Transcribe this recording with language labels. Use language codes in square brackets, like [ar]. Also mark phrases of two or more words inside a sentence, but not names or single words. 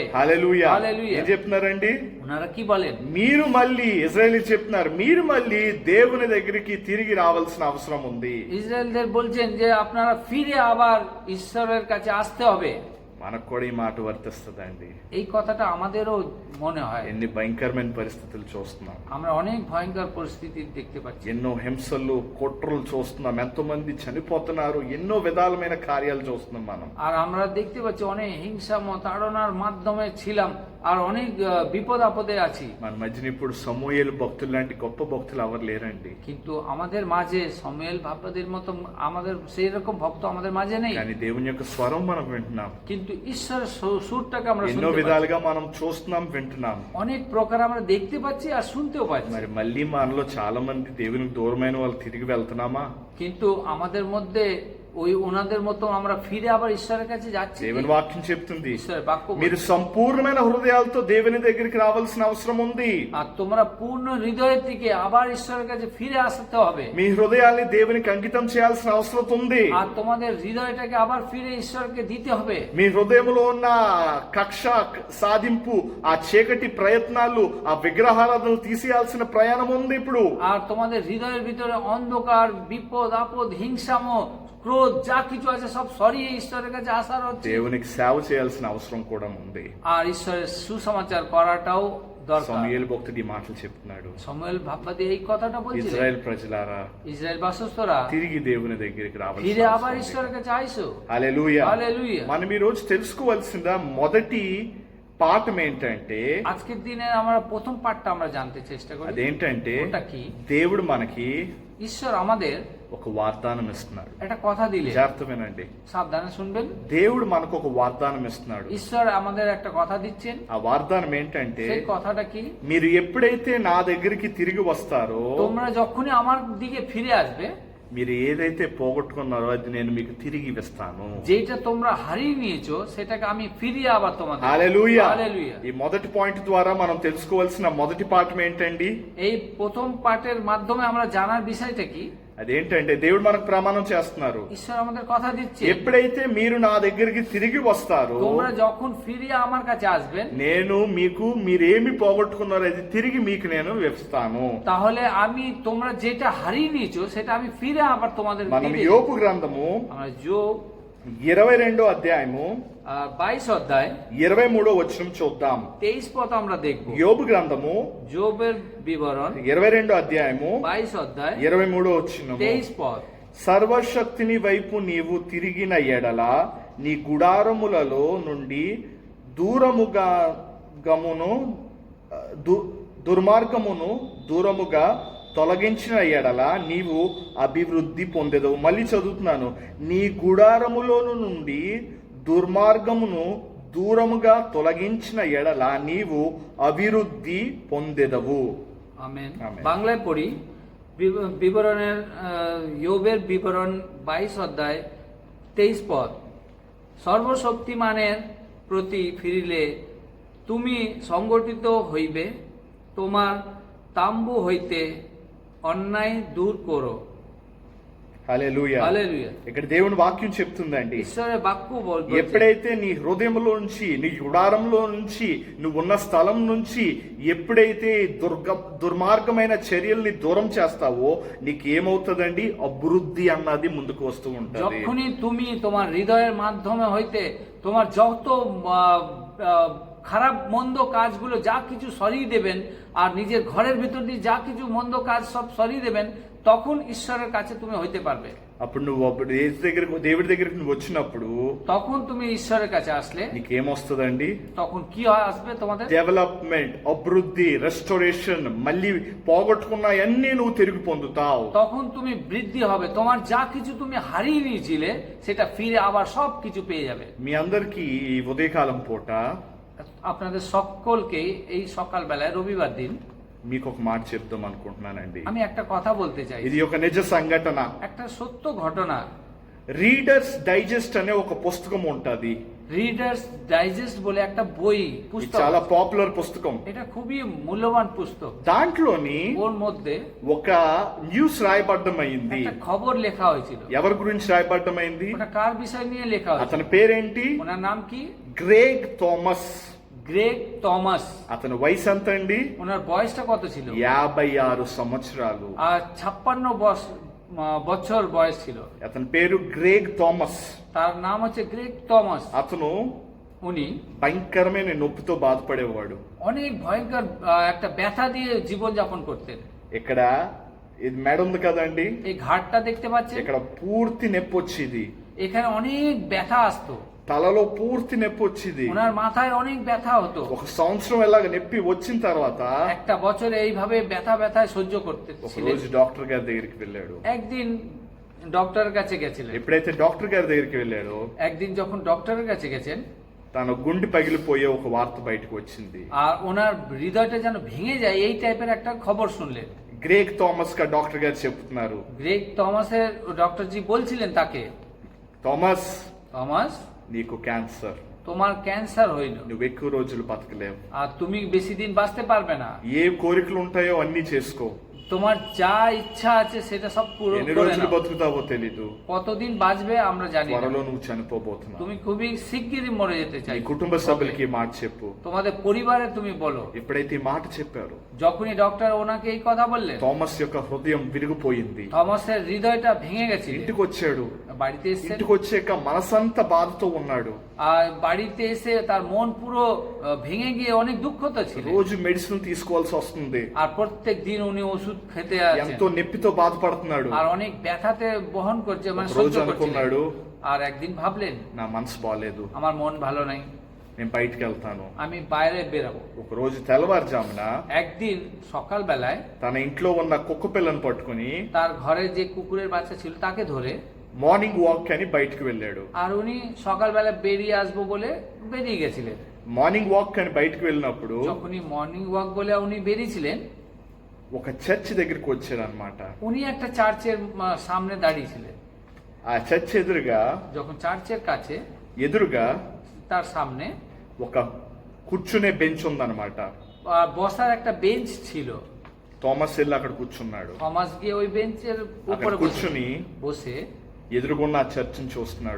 [te] హల్లెలూయా. హల్లెలూయా. ఏం చెప్తున్నారండి? [bn] ওনারা কি বলেন? [te] మీరు మళ్ళీ ఇజ్రాయేలీ చెప్తున్నారు, మీరు మళ్ళీ దేవుని దగ్గరికి తిరిగి రావాల్సిన అవసరం ఉంది. [bn] ইসরায়েলদের বলছেন যে আপনারা ফিরে আবার ঈশ্বরের কাছে আসতে হবে। [te] మనకు కూడా ఈ మాట వర్తిస్తుందండి. [bn] এই কথাটা আমাদেরও মনে হয়। [te] ఎన్ని భయంకరమైన పరిస్థితులు చూస్తున్నాం, [bn] আমরা অনেক ভয়ঙ্কর পরিস্থিতি দেখতে পাচ্ছি, [te] ఎన్నో హింసలు కుట్రలు చూస్తున్నాం, ఎంతో మంది చనిపోతున్నారు, ఎన్నో విధాలమైన కార్యాలు చూస్తున్నాం మనం. [bn] আর আমরা দেখতে পাচ্ছি অনেক হিংসা তাড়নার মাধ্যমে ছিলাম আর অনেক বিপদ আপদে আছি। [te] మన మధ్యన ఇప్పుడు సమూయేలు భక్తులు లాంటి గొప్ప భక్తులు ఎవరు లేరండి. [bn] কিন্তু আমাদের মাঝে সমুয়েল ভক্তদের মতো আমাদের সেই রকম ভক্ত আমাদের মাঝে নেই, [te] కానీ దేవుని యొక్క స్వరం మనం వింటున్నాం. [bn] কিন্তু ঈশ্বরের সুরটাকে আমরা [te] ఎన్నో [bn] শুনতে পাচ্ছি। [te] విధాలుగా మనం చూస్తున్నాం, వింటున్నాం. [bn] অনেক প্রকার আমরা দেখতে পাচ্ছি আর শুনতেও পাচ্ছি। [te] మరి మళ్ళీ మనలో చాలా మంది దేవునికి దూరమైన వాళ్ళు తిరిగి వెళ్తున్నామా? [bn] কিন্তু আমাদের মধ্যে ওই ওনাদের মতো আমরা ফিরে আবার ঈশ্বরের কাছে যাচ্ছি। [te] దేవుని వాక్యం చెప్తుంది, [bn] ঈশ্বরের বাক্য বলছে, [te] మీరు సంపూర్ణమైన హృదయాలతో దేవుని దగ్గరికి రావాల్సిన అవసరం ఉంది. [bn] আর তোমরা পূর্ণ হৃদয়ের থেকে আবার ঈশ্বরের কাছে ফিরে আসতে হবে। [te] మీ హృదయాన్ని దేవునికి అంకితం చేయాల్సిన అవసరం ఉంది. [bn] আর তোমাদের হৃদয়টাকে আবার ফিরে ঈশ্বরকে দিতে হবে। [te] మీ హృదయంలో ఉన్న కక్ష సాధింపు, ఆ చీకటి ప్రయత్నాలు, ఆ విగ్రహాలను తీసేయాల్సిన ప్రయాణం ఉంది ఇప్పుడు. [bn] আর তোমাদের হৃদয়ের ভিতরে অন্ধকার, বিপদ আপদ, হিংসাম, ক্রোধ যা কিছু আছে সব সরিয়ে ঈশ্বরের কাছে আসার হচ্ছে। [te] దేవునికి సేవ చేయాల్సిన అవసరం కూడా ఉంది. [bn] আর ঈশ্বরের সুসমাচার করাটাও দরকার। [te] సమూయేలు భక్తుడు ఈ మాటలు చెప్తున్నాడు. [bn] সমুয়েল ভাববাদী এই কথাটা বলছিলেন, [te] ఇజ్రాయెల్ ప్రజలారా, [bn] ইসরায়েল বাসস্থরা [te] తిరిగి దేవుని దగ్గరికి [bn] ফিরে [te] రావాల్సిన [bn] আবার [te] అవసరం ఉంది. [bn] ঈশ্বরের কাছে আইসো। [te] హల్లెలూయా. హల్లెలూయా। మనం ఈ రోజు తెలుసుకోవాల్సిన మొదటి పాఠం ఏంటంటే, [bn] আজকের দিনে আমরা প্রথম পাঠটা আমরা জানতে চেষ্টা করি। [te] అదేంటంటే [bn] ওটা কি? [te] దేవుడు మనకి [bn] ঈশ্বর আমাদের [te] ఒక వాగ్దానం ఇస్తున్నాడు. [bn] একটা কথা দিলে, [te] జాగ్రత్తమేనండి, [bn] সাবধানে শুনবেন, [te] దేవుడు మనకు ఒక వాగ్దానం ఇస్తున్నాడు. [bn] ঈশ্বর আমাদের একটা কথা দিচ্ছেন। [te] ఆ వాగ్దానం ఏంటంటే, [bn] সেই কথাটা কি? [te] మీరు ఎప్పుడైతే నా దగ్గరికి తిరిగి వస్తారో, [bn] তোমরা যখনই আমার দিকে ফিরে আসবে, [te] మీరు ఏదైతే పోగొట్టుకున్నారో అది నేను మీకు తిరిగి ఇస్తాను. [bn] যেটা তোমরা হারিয়ে নিয়েছো সেটাকে আমি ফিরিয়ে আবার তোমাদের। [te] హల్లెలూయా. హల్లెలూయా। ఈ మొదటి పాయింట్ ద్వారా మనం తెలుసుకోవాల్సిన మొదటి పాఠం ఏంటండి? [bn] এই প্রথম পাঠের মাধ্যমে আমরা জানার বিষয়টা কি? [te] అదేంటంటే, దేవుడు మనకు ప్రమాణం చేస్తున్నారు, [bn] ঈশ্বর আমাদের কথা দিচ্ছে, [te] ఎప్పుడైతే మీరు నా దగ్గరికి తిరిగి వస్తారో, [bn] তোমরা যখন ফিরিয়ে আমার কাছে আসবেন, [te] నేను మీకు మీరేమి పోగొట్టుకున్నారో అది తిరిగి మీకు నేను ఇస్తాను. [bn] তাহলে আমি তোমরা যেটা হারিয়ে নিয়েছো সেটা আমি ফিরে আবার তোমাদের [te] మనం [bn] দিয়ে দেব। [te] యోబు గ్రంథము [bn] আমরা যোব [te] 22వ అధ్యాయము [bn] 22 অধ্যায় [te] 23వ వచనం చూద్దాం. [bn] 23 পদ আমরা দেখব। [te] యోబు గ్రంథము [bn] যোবের বিবরণ [te] 22వ అధ్యాయము [bn] 22 অধ্যায় [te] 23వ వచనము. [bn] 23 పদ। [te] సర్వశక్తిని వైపు నీవు తిరిగిన ఎడల నీ గుడారములలో నుండి దుర్మార్గమును దూరముగా తొలగించిన ఎడల నీవు అభివృద్ధి పొందెదవు. మళ్ళీ చదువుతున్నాను. నీ గుడారములోను నుండి దుర్మార్గమును దూరముగా తొలగించిన ఎడల నీవు అభివృద్ధి పొందెదవు. [bn] আমেন। আমেন। বাংলায় পড়ি বিবরণের য়োবের বিবরণ 22 অধ্যায় 23 পদ। সর্বশক্তিমানের প্রতি ফিরিলে তুমি সংগঠিত হইবে, তোমার তাম্বু হইতে অন্যায় দূর করো। [te] హల్లెలూయా. హల్లెలూయా। ఇక్కడ దేవుని వాక్యం చెప్తుందండి, [bn] ঈশ্বরের বাক্য বলছে [te] ఎప్పుడైతే నీ హృదయంలో నుంచి, నీ గుడారంలో నుంచి, నువ్వు ఉన్న స్థలం నుంచి ఎప్పుడైతే దుర్మార్గమైన చర్యల్ని దూరం చేస్తావో నీకేమవుతుందండి? అభివృద్ధి అన్నది ముందుకు వస్తూ ఉంటుంది. [bn] যখনই তুমি তোমার হৃদয়ের মাধ্যমে হইতে তোমার যত খারাপ মন্দ কাজগুলো যা কিছু সরিয়ে দেবেন, আর নিজের ঘরের ভিতর দিয়ে যা কিছু মন্দ কাজ সব সরিয়ে দেবেন, তখন ঈশ্বরের কাছে তুমি হইতে পারবে। [te] అప్పుడు నువ్వు దేవుడి దగ్గరికి నువ్వు వచ్చినప్పుడు [bn] তখন তুমি ঈশ্বরের কাছে আসলে [te] నీకేమొస్తుందండి? [bn] তখন কি হয় আসবে তোমাদের? [te] డెవలప్మెంట్, అభివృద్ధి, రెస్టోరేషన్. మళ్ళీ పోగొట్టుకున్న అన్ని నువ్వు తిరిగి పొందుతావు. [bn] তখন তুমি বৃদ্ধি হবে, তোমার যা কিছু তুমি হারিয়ে নিয়েছিলে সেটা ফিরে আবার সব কিছু পেয়ে যাবে। [te] మీ అందరికీ ఈ ఉదయకాలం పూట [bn] আপনাদের সকলকে এই সকাল বেলায় রবিবার দিন [te] మీకు ఒక మాట చెప్దాం అనుకుంటున్నానండి. [bn] আমি একটা কথা বলতে চাই। [te] ఇది ఒక నిజ సంఘటన. [bn] একটা সত্য ঘটনা। [te] రీడర్స్ డైజెస్ట్ అనే ఒక పుస్తకం ఉంటది. [bn] রিডার্স ডাইজেস্ট বলে একটা বই [te] ఇది [bn] পুস্তক, [te] చాలా పాపులర్ పుస్తకం. [bn] এটা খুবই মূল্যবান পুস্তক। [te] దాంట్లోని [bn] ওর মধ্যে [te] ఒక న్యూస్ రాయబడ్డమైంది. [bn] একটা খবর লেখা হয়েছিল। [te] ఎవరి గురించి రాయబడ్డమైంది? [bn] ওটা কার বিষয় নিয়ে লেখা হয়েছিল? [te] అతని పేరేంటి? [bn] ওনার নাম কি? [te] గ్రేగ్ థామస్. [bn] গ্রেগ থমাস। [te] అతని వయసు ఎంత అండి? [bn] ওনার বয়সটা কত ছিল? [te] 56 సంవత్సరాలు. [bn] আর 56 বছর বয়স ছিল। [te] అతని పేరు గ్రేగ్ థామస్. [bn] তার নাম হচ্ছে গ্রেগ থমাস। [te] అతను [bn] উনি [te] భయంకరమైన నొప్పితో బాధపడేవాడు. [bn] অনেক ভয়ঙ্কর একটা ব্যথা দিয়ে জীবন যাপন করতেন। [te] ఇక్కడ ఇది మెడ ఉంది కదండి, [bn] এই ঘাটটা দেখতে পাচ্ছেন, [te] ఇక్కడ పూర్తి నొప్పి వచ్చేది. [bn] এখানে অনেক ব্যথা আসতো। [te] తలలో పూర్తి నొప్పి వచ్చేది. [bn] ওনার মাথায় অনেক ব্যথা হতো। [te] ఒక సంవత్సరం ఎలాగ నొప్పి వచ్చిన తర్వాత [bn] একটা বছর এইভাবে ব্যথায় সহ্য করতে [te] ఒక [bn] ছিলেন। [te] రోజు డాక్టర్ గారి దగ్గరికి వెళ్ళాడు. [bn] একদিন ডক্টরের কাছে গেছিলেন। [te] ఎప్పుడైతే డాక్టర్ గారి దగ్గరికి వెళ్ళాడో [bn] একদিন যখন ডক্টরের কাছে গেছেন, [te] తన గుండె పగిలిపోయే ఒక వార్త బయటకు వచ్చింది. [bn] আর ওনার হৃদয়টা যেন ভেঙে যায় এই টাইপের একটা খবর শুনলেন। [te] గ్రేగ్ థామస్ గా డాక్టర్ గారు చెప్తున్నారు, [bn] গ্রেগ থমাসের ডক্টরজি বলছিলেন তাকে, [te] థామస్ [bn] থমাস [te] నీకు క్యాన్సర్, [bn] তোমার ক্যান্সার হইল, [te] నువ్వు ఎక్కువ రోజులు బతకలేవు. [bn] আর তুমি বেশি দিন বাঁচতে পারবে না। [te] ఏ కోరికలు ఉంటాయో అన్ని చేసుకో. [bn] তোমার যা ইচ্ছা আছে সেটা সব পূরণ [te] ఎన్ని [bn] করে [te] రోజులు [bn] নাও। [te] బతుకుతావో తెలీదు. [bn] কতদিন বাঁচবে আমরা জানি না। [te] త్వరలో నువ్వు చనిపోబోతున్నావు. [bn] তুমি খুবই শিগগিরই মরে যেতে [te] నీ [bn] চাই। [te] కుటుంబ సభ్యులకి ఈ మాట చెప్పు. [bn] তোমাদের পরিবারে তুমি বলো। [te] ఎప్పుడైతే ఈ మాట చెప్పారు, [bn] যখনই ডক্টর ওনাকে এই কথা বললেন, [te] థామస్ యొక్క హృదయం విరిగిపోయింది. [bn] থমাসের হৃদয়টা ভেঙে গেছে। [te] ఇంటికి వచ్చాడు. [bn] বাড়িতে এসে [te] ఇంటికి వచ్చాక మనసంతా బాధతో ఉన్నాడు. [bn] আর বাড়িতে এসে তার মন পুরো ভেঙে গিয়ে অনেক দুঃখিত ছিল। [te] రోజు మెడిసిన్ తీసుకోవాల్సి వస్తుంది. [bn] আর প্রত্যেক দিন উনি ওষুধ খেতে আছেন। [te] ఎంతో నొప్పితో బాధపడుతున్నాడు. [bn] আর অনেক ব্যথাতে বহন করছে, মানে [te] ఒక [bn] সহ্য [te] రోజు [bn] করছিলেন। [te] అనుకున్నాడు, [bn] আর একদিন ভাবলেন, [te] నా మనసు బాగాలేదు, [bn] আমার মন ভালো নাই, [te] నేను బయటికి వెళ్తాను. [bn] আমি বাইরে বেরাবো। [te] ఒక రోజు తెల్లవారుజామున [bn] একদিন সকাল বেলায় [te] తన ఇంట్లో ఉన్న కుక్క పిల్లని పట్టుకుని [bn] তার ঘরে যে কুকুরের বাচ্চা ছিল তাকে ধরে [en] morning walk [te] అని బయటికి వెళ్ళాడు. [bn] আর উনি সকালবেলা বেরিয়ে আসবো বলে বেরিয়ে গেছিলেন। [en] morning walk [te] అని బయటికి వెళ్ళినప్పుడు [bn] যখনই [en] morning walk [bn] বলে উনি বেরিয়েছিলেন, [te] ఒక చర్చ్ దగ్గరికి వచ్చాడు అనమాట. [bn] উনি একটা চার্চের সামনে দাঁড়িয়েছিলেন। [te] ఆ చర్చ్ ఎదురుగా [bn] যখন চার্চের কাছে [te] ఎదురుగా [bn] তার সামনে [te] ఒక కూర్చునే బెంచ్ ఉందన్నమాట. [bn] বসার একটা বেঞ্চ ছিল। [te] థామస్ వెళ్ళి అక్కడ కూర్చున్నాడు. [bn] থমাস গিয়ে ওই বেঞ্চের [te] అక్కడ [bn] উপরে [te] కూర్చుని [bn] বসে [te] ఎదురుగున్న ఆ చర్చిని చూస్తున్నాడు.